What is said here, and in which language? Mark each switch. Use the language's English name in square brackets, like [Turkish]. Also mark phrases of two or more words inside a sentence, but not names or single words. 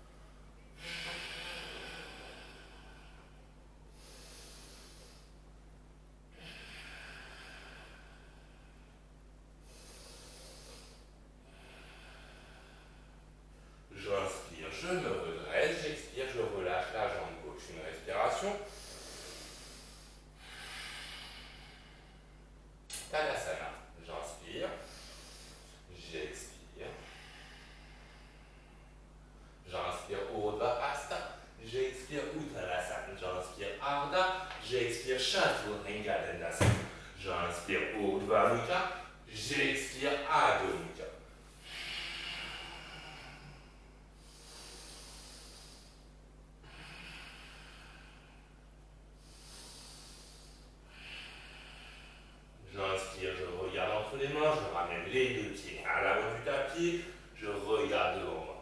[French] J'inspire, je me redresse. J'expire, je relâche la jambe gauche. Une respiration. Tadasana. J'inspire. J'expire. J'inspire Urdhva Hasta. J'expire Uttanasana. J'inspire Ardha. J'expire Chaturanga Dandasana. J'inspire Urdhva Mukha. J'expire Adho Mukha. J'inspire, je regarde entre les mains, je ramène les deux pieds à l'avant du tapis, je regarde devant moi.